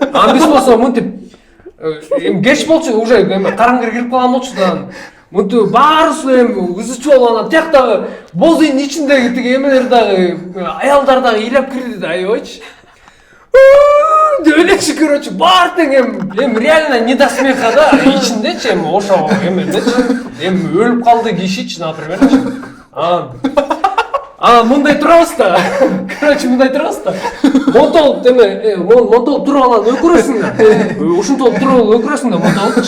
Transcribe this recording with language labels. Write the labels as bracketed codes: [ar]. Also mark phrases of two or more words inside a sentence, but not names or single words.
[ky] Анан биз болсо мынтип эми кеч болчу, уже эми караңгы кирип калган болчу да. Мынтип баарыбыз эми ызычуу болуп анан тияктагы боз үйдүн ичиндеги тиги эмелер дагы, аялдар дагы ыйлап кирди да, аябайчы. Деп элечи, короче, баары тең эми [ru] реально не до смеха [ky] да, ичиндечи эми ошо эмелечи. Эми өлүп калды кишичи, напримерчи. Мындай турабыз да. Короче, мындай турабыз да. Монтолуп монтолуп туруп анан өкүрөсүң да. Ушинтип туруп өкүрөсүң да, монтолупчу.